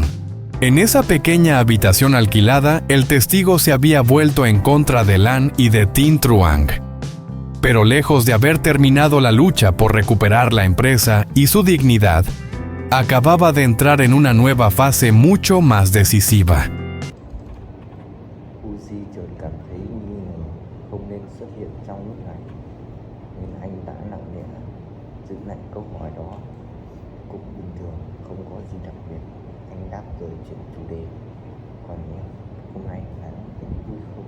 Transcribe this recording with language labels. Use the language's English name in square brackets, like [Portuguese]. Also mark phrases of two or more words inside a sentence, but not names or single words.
[Spanish] En esa pequeña habitación alquilada, el testigo se había vuelto en contra de Lan y de Tin Truong. Pero lejos de haber terminado la lucha por recuperar la empresa y su dignidad, acababa de entrar en una nueva fase mucho más decisiva. [Vietnamese] Uzi chợt cảm thấy nghi ngờ không nên xuất hiện trong lúc này, nên anh đã nặng nề giữ lại câu hỏi đó. Cũng bình thường, không có gì đặc biệt. Anh đáp rồi chuyển chủ đề. Còn em, hôm nay anh thấy vui không?